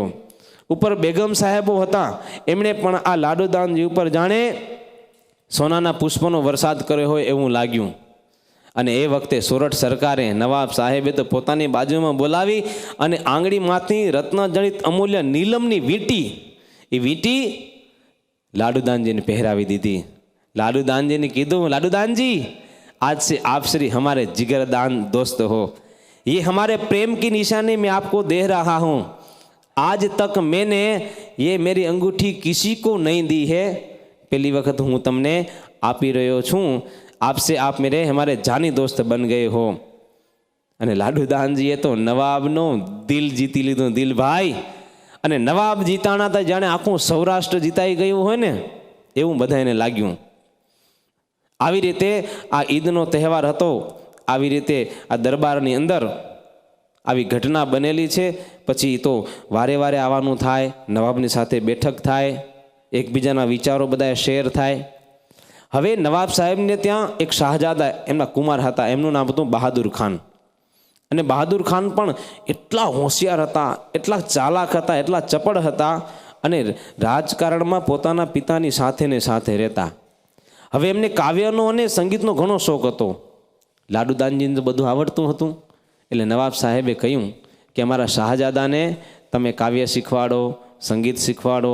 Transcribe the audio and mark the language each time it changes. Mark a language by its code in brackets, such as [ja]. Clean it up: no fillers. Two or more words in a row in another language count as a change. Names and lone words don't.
[gu] ઉપર બેગમ સાહેબો હતા, એમણે પણ આ લાડુદાનજી ઉપર જાણે સોનાના પુષ્પનો વરસાદ કર્યો હોય એવું લાગ્યું. અને એ વખતે સોરઠ સરકારે નવાબ સાહેબે તો પોતાની બાજુમાં બોલાવી અને આંગળીમાંથી રત્નજડિત અમૂલ્ય નીલમની વીંટી, એ વીંટી लाडूदान [hi] पहरावी दी थी। लाडूदान जी ने कीधु, लाडूदान जी आज से आप श्री हमारे जिगरदान दोस्त हो, ये हमारे प्रेम की निशानी मैं आपको दे रहा हूँ। आज तक मैंने ये मेरी अंगूठी किसी को नहीं दी है, पहली वक्त [gu] હું તમને આપી રહ્યો છું, [hi] आपसे आप मेरे हमारे जानी दोस्त बन गए हो। [gu] અને લાડુદાનજીએ તો નવાબનો દિલ જીતી લીધું, દિલ ભાઈ। અને નવાબ જીતાના તો જાણે આખું સૌરાષ્ટ્ર જીતાઈ ગયું હોય ને એવું બધાને લાગ્યું। આવી રીતે આ ઈદનો તહેવાર હતો, આવી રીતે આ દરબારની અંદર આવી ઘટના બનેલી છે। પછી તો વારે વારે આવવાનું થાય, નવાબની સાથે બેઠક થાય, એકબીજાના વિચારો બધાએ શેર થાય। હવે નવાબ સાહેબ ને ત્યાં એક શાહજાદા એમના કુમાર હતા, એમનું નામ હતું બહાદુર ખાન। અને બહાદુર ખાન પણ એટલા હોશિયાર હતા, એટલા ચાલાક હતા, એટલા ચપડ હતા અને રાજકારણમાં પોતાના પિતાની સાથે ને સાથે રહેતા. હવે એમને કાવ્યનો અને સંગીતનો ઘણો શોખ હતો. લાડુદાનજીને તો બધું આવડતું હતું. એટલે નવાબ સાહેબે કહ્યું કે અમારા શાહજાદાને તમે કાવ્ય શીખવાડો, સંગીત શીખવાડો.